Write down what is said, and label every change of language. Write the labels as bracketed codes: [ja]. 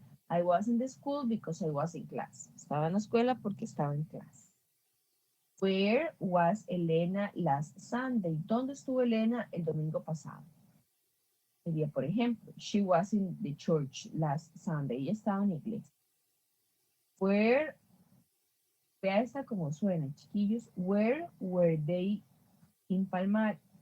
[en] I was in the school because I was in class. [es] Estaba en la escuela porque estaba en clase. [en] Where was Elena last Sunday? [es] ¿Dónde estuvo Elena el domingo pasado? Sería, por ejemplo, [en] she was in the church last Sunday. [es] Ella estaba en la iglesia. Where, vea esta como suena, chiquillos. [en] Where were they in Palmar?